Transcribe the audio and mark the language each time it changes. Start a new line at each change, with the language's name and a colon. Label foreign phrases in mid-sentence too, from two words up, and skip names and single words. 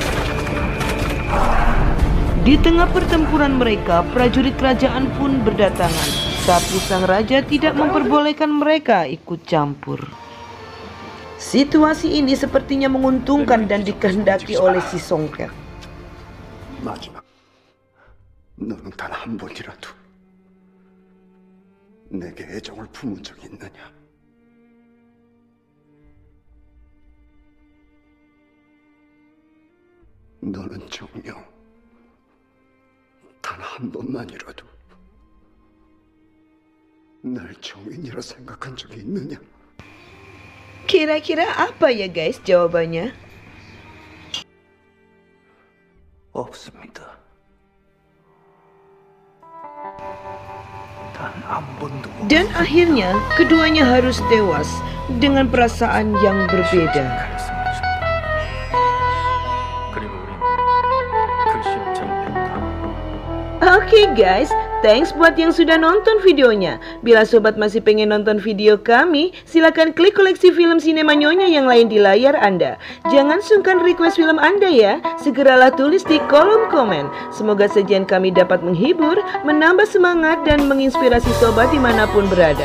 Indonesian: Di tengah pertempuran mereka, prajurit kerajaan pun berdatangan. Tapi sang raja tidak memperbolehkan mereka ikut campur. Situasi ini sepertinya menguntungkan dan dikehendaki oleh si Songket.
Korean: 마지막, 너는 단 한 번이라도 내게 애정을 품은 적이 있느냐? 너는 정녕 단 한 번만이라도 날 정인이라 생각한 적이 있느냐?
Indonesian: Kira-kira apa ya guys jawabannya?
Korean: 없습니다. 단 한 번도.
Indonesian: Dan akhirnya keduanya harus tewas dengan perasaan yang berbeda.
Korean: 그리고 우린 그 시험장을 했다.
Indonesian: Oke guys, thanks buat yang sudah nonton videonya. Bila sobat masih pengen nonton video kami, silakan klik koleksi film Sinema Nyonya yang lain di layar Anda. Jangan sungkan request film Anda ya. Segeralah tulis di kolom komen. Semoga sajian kami dapat menghibur, menambah semangat, dan menginspirasi sobat dimanapun berada.